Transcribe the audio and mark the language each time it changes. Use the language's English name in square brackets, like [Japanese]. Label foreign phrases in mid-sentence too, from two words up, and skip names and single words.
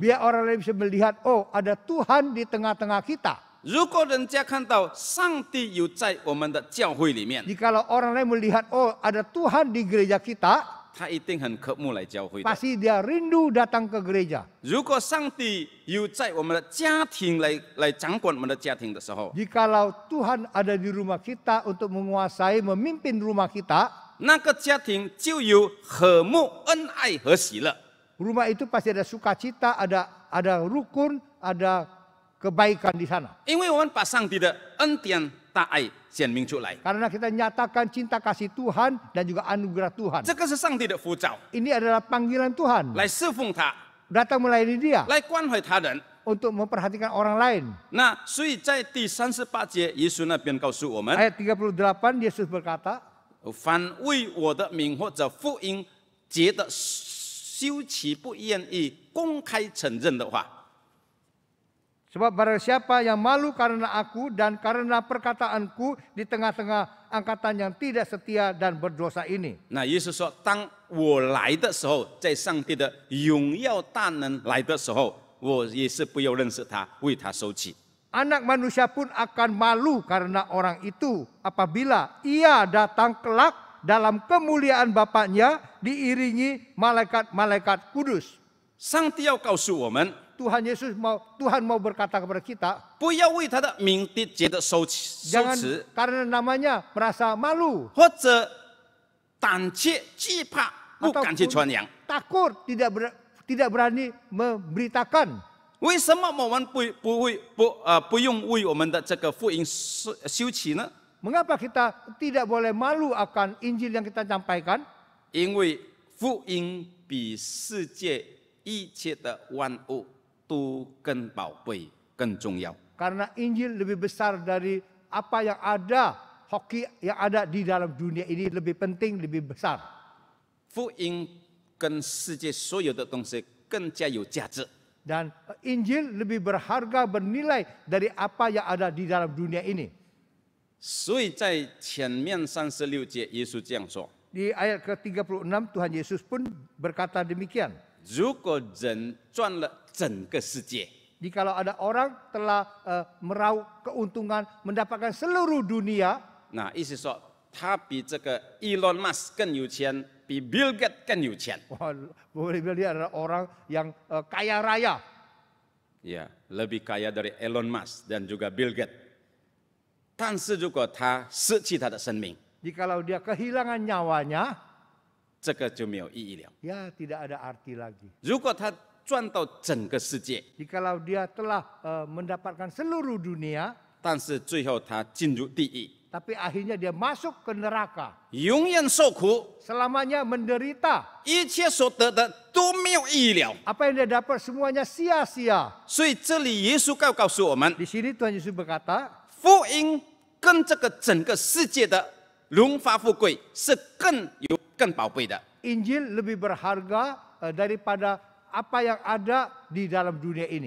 [Indonesian] biar orang lain bisa melihat, oh ada Tuhan di tengah-tengah kita. [Chinese] 如果人家看到上帝有在我们的教会里面， [Indonesian] Jikalau orang lain melihat, oh ada Tuhan di gereja kita, [Chinese] 他一定很渴慕来教会的。 [Indonesian] pasti dia rindu datang ke gereja. [Chinese] 如果上帝有在我们的家庭来掌管我们的家庭的时候， [Indonesian] Jikalau Tuhan ada di rumah kita untuk menguasai, memimpin rumah kita, [Chinese] 那个家庭就有和睦、恩爱和喜乐。 [Indonesian] rumah itu pasti ada sukacita, ada rukun, ada kebaikan di sana. [Chinese] 因为我们把上帝的恩典、大爱显明出来， [Indonesian] Karena kita nyatakan cinta kasih Tuhan dan juga anugerah Tuhan. [Chinese] 这个是上帝的呼召， [Indonesian] Ini adalah panggilan Tuhan. [Chinese] 来侍奉他， [Indonesian] Datang melayani dia [Chinese] 来关怀他人。 [Indonesian] untuk memperhatikan orang lain. [Chinese] 那所以在第38节，耶稣那边告诉我们， [Indonesian] Ayat 38, Yesus berkata, [Chinese] 凡为我的名或者福音觉得羞耻不愿意公开承认的话， [Indonesian] sebab barang siapa yang malu karena aku dan karena perkataanku di tengah-tengah angkatan yang tidak setia dan berdosa ini. [Chinese] 那耶稣说，当我来的时候，在上帝的荣耀大能来的时候，我也是不要认识他，为他收起。 [Indonesian] Anak manusia pun akan malu karena orang itu apabila ia datang kelak dalam kemuliaan Bapaknya diiringi malaikat-malaikat kudus. [Chinese] 上帝要告诉我们， [Indonesian] Tuhan mau berkata kepada kita, [Chinese] 不要为他的名觉得羞耻， [Indonesian] jangan karena namanya merasa malu [Chinese] 或者胆怯、惧怕，不敢去传扬。 [Indonesian] takut, tidak berani memberitakan. [Chinese] 为什么我们不用为我们的这个福音羞耻呢？ [Indonesian] Mengapa kita tidak boleh malu akan Injil yang kita sampaikan? [Chinese] 因为福音比世界一切的万物都更宝贝、更重要。 [Indonesian] Karena Injil lebih besar dari apa yang ada, hoki yang ada di dalam dunia ini lebih penting, lebih besar. [Chinese] 福音跟世界所有的东西更加有价值。 [Indonesian] Dan Injil lebih berharga, bernilai dari apa yang ada di dalam dunia ini. [Chinese] 所以在前面36节，耶稣这样说： [Indonesian] Di ayat ke-36 Tuhan Yesus pun berkata demikian. [Chinese] 如果人赚了整个世界， [Indonesian] Jikalau ada orang telah meraup keuntungan, mendapatkan seluruh dunia, [Chinese] 那意思说他比这个 Elon Musk 更有钱，比 Bill Gates 更有钱。 [Indonesian] wah, boleh bilang dia adalah orang yang kaya raya. Ya, lebih kaya dari Elon Musk dan juga Bill Gates. [Chinese] 但是如果他失去他的生命， [Indonesian] Jikalau dia kehilangan nyawanya, [Chinese] 这个就没有意义了。 [Indonesian] ya tidak ada arti lagi. [Chinese] 如果他赚到整个世界， [Indonesian] Jikalau dia telah mendapatkan seluruh dunia, [Chinese] 但是最后他进入地狱， [Indonesian] tapi akhirnya dia masuk ke neraka, [Chinese] 永远受苦， [Indonesian] selamanya menderita. [Chinese] 一切所得的都没有意义了。 [Indonesian] Apa yang dia dapat semuanya sia-sia. [Chinese] 所以这里耶稣告诉我们， [Indonesian] Di sini Tuhan Yesus berkata, [Chinese] 福音跟这个整个世界的荣华富贵是更宝贝的。 [Indonesian] Injil lebih berharga daripada apa yang ada di dalam dunia ini.